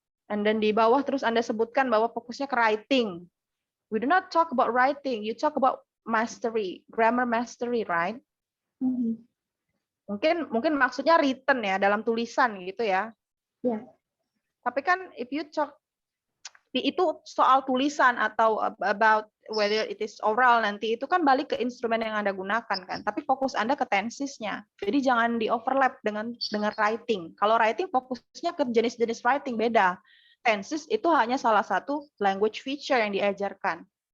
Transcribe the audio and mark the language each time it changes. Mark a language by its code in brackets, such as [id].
[en] And then [id] di bawah terus Anda sebutkan bahwa fokusnya ke writing. [en] We do not talk about writing, you talk about mastery, grammar mastery, right? [id] Mungkin maksudnya written ya, dalam tulisan gitu ya. [en] Yeah. [id] Tapi kan [en] if you talk [id] itu soal tulisan atau [en] about whether it is oral [id] nanti itu kan balik ke instrumen yang Anda gunakan kan. Tapi fokus Anda ke tensesnya. Jadi jangan di overlap dengan writing. Kalau writing fokusnya ke jenis-jenis writing beda. Tenses itu hanya salah satu language feature yang diajarkan.